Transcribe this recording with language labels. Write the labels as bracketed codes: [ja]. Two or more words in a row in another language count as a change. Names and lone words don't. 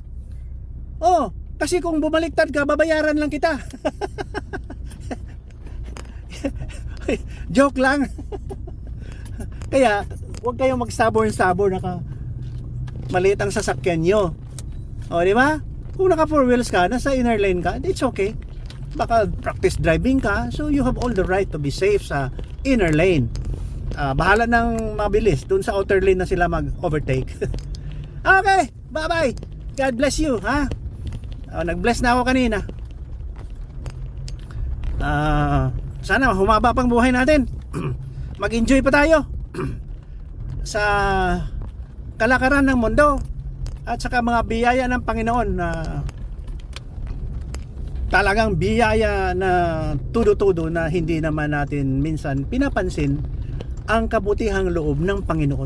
[tl] Kasi kung bumaliktad ka, babayaran lang kita. Joke lang. Kaya huwag kayong mag-stubborn naka maliit ang sasakyan nyo. Di ba? Kung naka 4 wheels ka, nasa inner lane ka, [en] it's okay. [tl] Baka [en] practice driving [tl] ka, [en] so you have all the right to be safe [tl] sa inner lane. Bahala ng mabilis dun sa outer lane na sila mag-overtake. [en] Okay, bye-bye. God bless you, [tl] ha? Nag-bless na ako kanina. Sana humaba pang buhay natin. Mag-enjoy pa tayo. sa kalakaran ng mundo at saka mga biyaya ng Panginoon na talagang biyaya na tudo-tudo na hindi naman natin minsan pinapansin ang kabutihang loob ng Panginoon.